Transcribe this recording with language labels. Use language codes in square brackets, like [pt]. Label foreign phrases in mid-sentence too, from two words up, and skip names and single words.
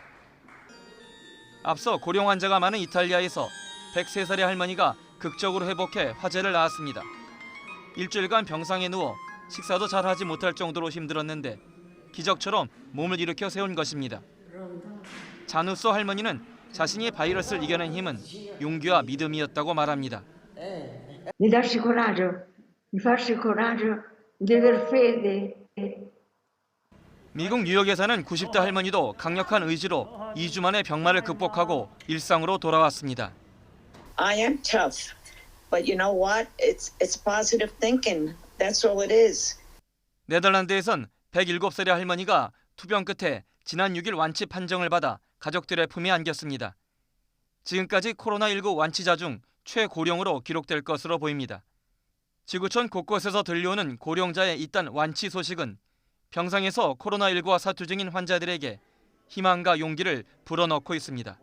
[ko] 앞서 고령 환자가 많은 이탈리아에서 103살의 할머니가 극적으로 회복해 화제를 낳았습니다. 일주일간 병상에 누워 식사도 잘 하지 못할 정도로 힘들었는데 기적처럼 몸을 일으켜 세운 것입니다. 자누소 할머니는 자신이 바이러스를 이겨낸 힘은 용기와 믿음이었다고 말합니다. [it] Mi darci coraggio, mi farci coraggio di aver fede. [ko] 미국 뉴욕에 사는 90대 할머니도 강력한 의지로 2주 만에 병마를 극복하고 일상으로 돌아왔습니다. [en] I am tough, but you know what? It's positive thinking. That's all it is. [ko] 네덜란드에선 107살의 할머니가 투병 끝에 지난 6일 완치 판정을 받아 가족들의 품에 안겼습니다. 지금까지 코로나19 완치자 중 최고령으로 기록될 것으로 보입니다. 지구촌 곳곳에서 들려오는 고령자의 잇단 완치 소식은 병상에서 코로나19와 사투 중인 환자들에게 희망과 용기를 불어넣고 있습니다.